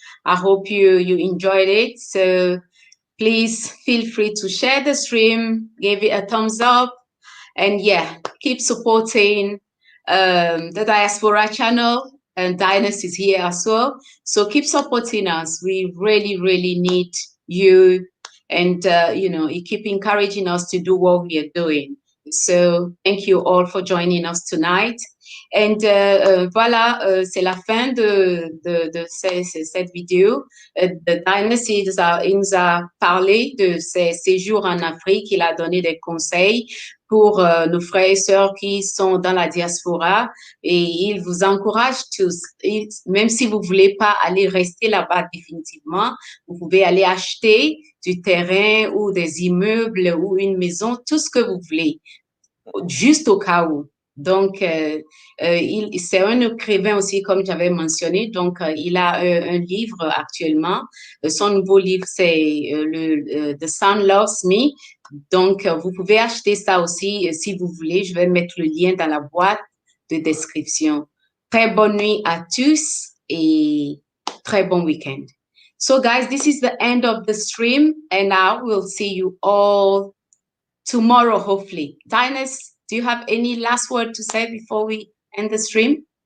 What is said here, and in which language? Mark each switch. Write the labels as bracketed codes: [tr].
[en] I hope you enjoyed it. So please feel free to share the stream, give it a thumbs up, and yeah, keep supporting the Diaspora channel. And Dynast is here as well. So keep supporting us. We really, really need you. And, you keep encouraging us to do what we are doing. So thank you all for joining us tonight. [fr] And voilà, c'est la fin de cette vidéo. The Dynast il nous a parlé de ses séjours en Afrique. Il a donné des conseils pour nos frères et sœurs qui sont dans la diaspora, et il vous encourage tous, même si vous ne voulez pas aller rester là-bas définitivement, vous pouvez aller acheter du terrain ou des immeubles ou une maison, tout ce que vous voulez, juste au cas où. Donc, c'est un écrivain aussi, comme j'avais mentionné. Donc, il a un livre actuellement. Son nouveau livre, c'est The Sun Loves Me. Donc, vous pouvez acheter ça aussi si vous voulez. Je vais mettre le lien dans la boîte de description. Très bonne nuit à tous et très bon week-end. [en] So guys, this is the end of the stream, and I will see you all tomorrow, hopefully. Dynast, do you have any last word to say before we end the stream?